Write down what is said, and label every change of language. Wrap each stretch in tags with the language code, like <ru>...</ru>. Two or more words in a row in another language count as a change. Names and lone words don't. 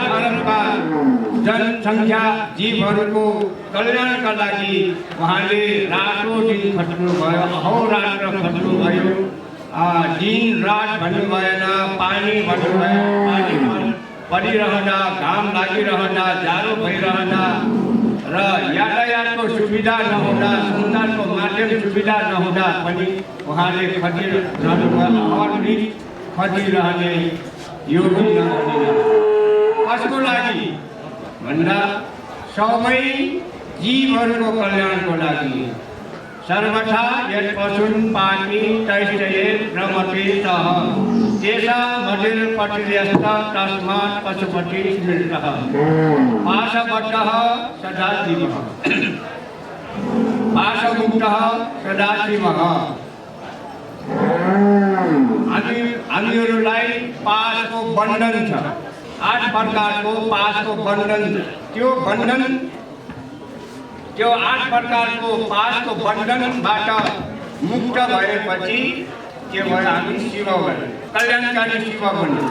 <ne>अरबका जनसङ्ख्या जीवहरूको कल्याणका लागि उहाँले रातो दिन खट्नुभयो, अहोरात्र खट्नुभयो, दिन रात भन्नु भएन, पानी भन्नु भएन, पानी परिरहँदा, घाम लागिरहँदा, जाडो भइरहँदा र यातायातको सुविधा नहुँदा, सञ्चारको माध्यम सुविधा नहुँदा पनि उहाँले खटिरहनुभयो, अहर्निश खटिरहने योगी नरहरिनाथ। कसको लागि भन्दा सबै जीवहरूको कल्याणको लागि।</ne> <sa>सर्वथा यत् पशुन् पाति तैश्चयेत् रमते सः। मधिर्पतिर्यस्त तस्मात् पशुपति स्मृतः पाशबद्धः सदा शिवः पाशमुक्तः सदा शिवः।</sa> <ne>हामीहरूलाई पाशको बन्धन छ, 8 प्रकारको पाशको बन्धन छ। त्यो 8 प्रकारको पाशको बन्धनबाट मुक्त भएपछि के भयो, हामी शिव बन्यौँ, कल्याणकारी शिव बन्यौँ।</ne>